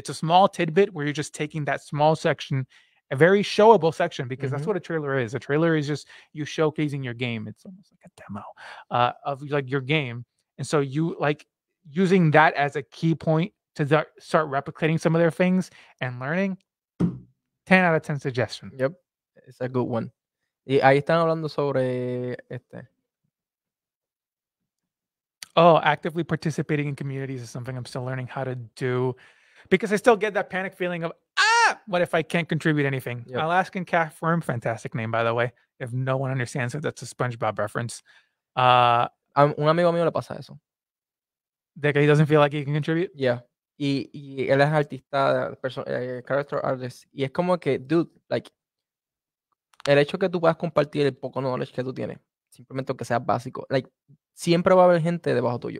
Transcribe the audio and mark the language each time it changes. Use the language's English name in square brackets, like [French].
[English] It's a small tidbit where you're just taking that small section, a very showable section, because that's what a trailer is. A trailer is just you showcasing your game. It's almost like a demo of like your game. And so you like using that as a key point to start replicating some of their things and learning. 10 out of 10 suggestion. Yep, it's a good one. [Spanish] Y ahí están hablando sobre [English] actively participating in communities is something I'm still learning how to do, because I still get that panic feeling of, what if I can't contribute anything? Yep. Alaskan Cat Firm, fantastic name, by the way. If no one understands it, that's a SpongeBob reference. [Spanish] Un amigo mío le pasa eso. De que [English] he doesn't feel like he can contribute? Yeah. [Spanish] Y él es artista, character artist, y es como que, [English] dude, [Spanish] like, el hecho que tú puedas compartir el poco knowledge que tú tienes, simplemente aunque sea básico, like, siempre va a haber gente debajo tuyo.